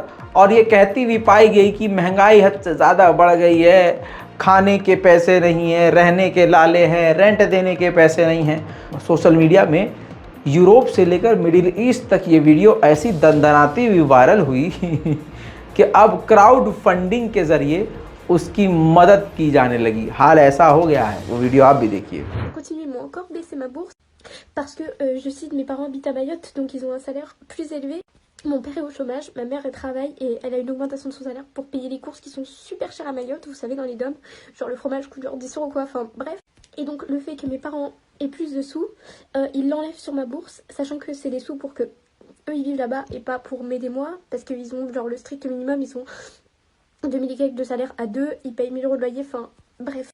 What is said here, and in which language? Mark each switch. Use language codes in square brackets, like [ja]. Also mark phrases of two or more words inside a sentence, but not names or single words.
[hi] और ये कहती भी पाई गई कि महंगाई हद से ज़्यादा बढ़ गई है, खाने के पैसे नहीं हैं, रहने के लाले हैं, रेंट देने के पैसे नहीं हैं। [en] social media [hi] में यूरोप से लेकर मिडिल ईस्ट तक ये वीडियो ऐसी दंदनाती हुई वायरल हुई कि अब [en] crowd funding [hi] के ज़रिए उसकी मदद की जाने लगी। हाल ऐसा हो गया है, वो वीडियो आप भी देखिए। [fr] Continue, ils m'ont encore baissé ma bourse parce que je cite, mes parents habitent à Mayotte, donc ils ont un salaire plus élevé. Mon père est au chômage, ma mère elle travaille et elle a une augmentation de son salaire pour payer les courses qui sont super chères à Mayotte, vous savez, dans les DOM, genre le fromage coûte genre 10 € quoi, enfin bref. Et donc le fait que mes parents aient plus de sous, ils l'enlèvent sur ma bourse, sachant que c'est des sous pour que eux ils vivent là-bas et pas pour m'aider moi, parce qu'ils ont genre le strict minimum, ils sont 2000 et quelques de salaire à deux, ils payent 1000 € de loyer, enfin bref.